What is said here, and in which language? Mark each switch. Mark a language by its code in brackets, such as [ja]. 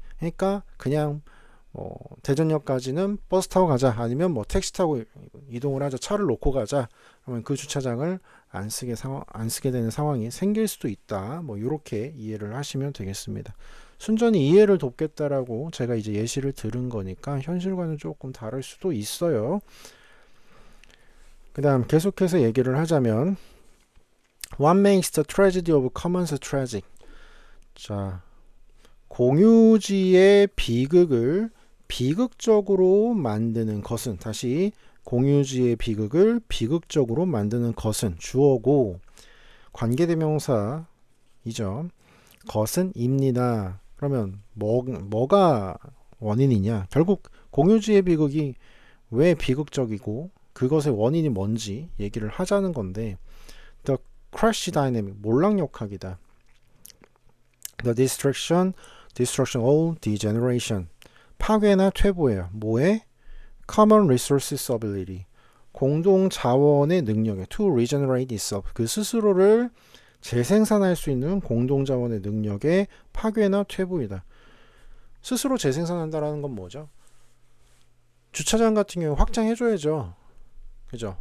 [ko] 그러니까 그냥 대전역까지는 버스 타고 가자, 아니면 뭐 택시 타고 이동을 하자, 차를 놓고 가자 하면 그 주차장을 안 쓰게 되는 상황이 생길 수도 있다. 뭐 이렇게 이해를 하시면 되겠습니다. 순전히 이해를 돕겠다라고 제가 이제 예시를 들은 거니까 현실과는 조금 다를 수도 있어요. 그 다음 계속해서 얘기를 하자면 [en] What makes the tragedy of commons tragic? [ko] 자, 공유지의 비극을 비극적으로 만드는 것은, 다시 공유지의 비극을 비극적으로 만드는 것은 주어고 관계대명사이죠. 것은 입니다. 그러면 뭐가 원인이냐? 결국 공유지의 비극이 왜 비극적이고 그것의 원인이 뭔지 얘기를 하자는 건데, [en] The crash dynamic, [ko] 몰락역학이다. [en] The destruction or degeneration, [ko] 파괴나 퇴보예요. 뭐에? [en] Common resources ability, [ko] 공동 자원의 능력에 [en] to regenerate itself, [ko] 그 스스로를 재생산할 수 있는 공동 자원의 능력의 파괴나 퇴보이다. 스스로 재생산한다라는 건 뭐죠? 주차장 같은 경우 확장해줘야죠. 그죠?